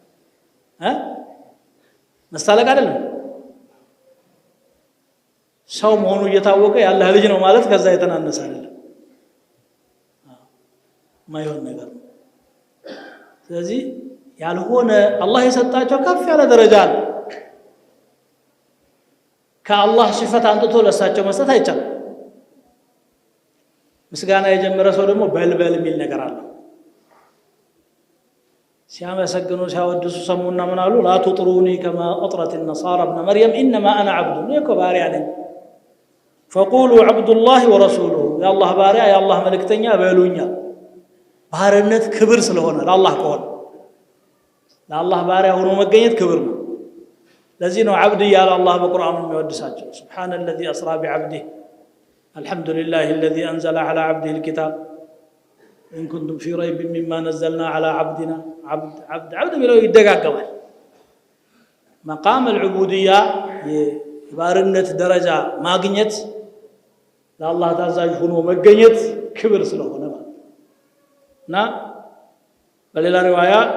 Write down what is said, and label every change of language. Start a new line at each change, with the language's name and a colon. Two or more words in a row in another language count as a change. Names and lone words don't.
Amharic: መሳለቅ አይደለም። ሰው መሆኑ እየታወቀ ያላህ ልጅ ነው ማለት ከዛ የተናነሰ አይደለም። የማይሆን ነገር ነው። ስለዚህ ያልሆነ አላህ የሰጣቸው ከፍ ያለ ደረጃ አለ። ከአላህ ሲፈት አንጥቶ ለሳቸው መስጠት አይቻልም። ምስጋና የጀመረ ሰው ደግሞ በልበል የሚል ነገር አለ። ሲያመሰግኑ ሲያወድሱ ሰሙና ምን አሉ?
Arabic: لا تطروني كما أطرت النصارى ابن مريم إنما أنا عبد.
Amharic: እኔ እኮ ባሪያ ነኝ።
Arabic: فقولوا عبد الله ورسوله
Amharic: የአላህ ባሪያ የአላህ መልእክተኛ በሉኛል። ባርነት ክብር ስለሆነ ለአላህ ከሆነ ለአላህ ባሪያ ሆኖ መገኘት ክብር ነው። ለዚህ ነው ዓብድ እያለ አላህ በቁርአኑ የሚወድሳቸው።
Arabic: سبحان الذي أسرى بعبده الحمد لله الذي أنزل على عبده الكتاب إن كنتم في ريب مما نزلنا على عبدنا።
Amharic: ዓብድ የሚለው ይደጋገማል።
Arabic: مقام العبودية
Amharic: የባርነት ደረጃ ማግኘት ለአላህ ታዛዥ ሆኖ መገኘት ክብር ስለሆነ ማለት እና በሌላ ሪዋያ